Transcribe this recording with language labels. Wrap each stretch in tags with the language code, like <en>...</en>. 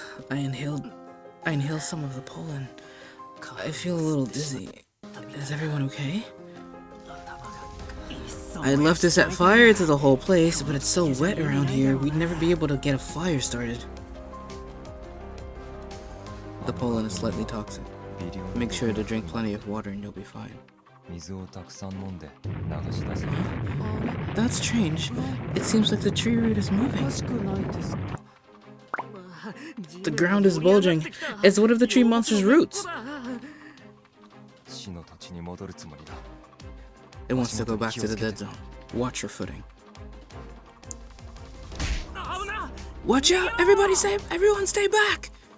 <en>I inhaled some of the pollen. I feel a little dizzy. Is everyone okay? I'd love to set fire to the whole place, but it's so wet around here, we'd never be able to get a fire started. The pollen is slightly toxic. Make sure to drink plenty of water and you'll be fine.</en> <ja>水をたくさん飲んで流し出せ。</ja> <en>That's strange. It seems like the tree root is moving.</en> <ja>おかしくないですか？</ja> <en>The ground is bulging. It's one of the tree monster's roots.</en> <ja>死の土地に戻るつもりだ。</ja> <en>It wants to go back to the dead zone. Watch your footing. Watch out! Everyone stay back!</en>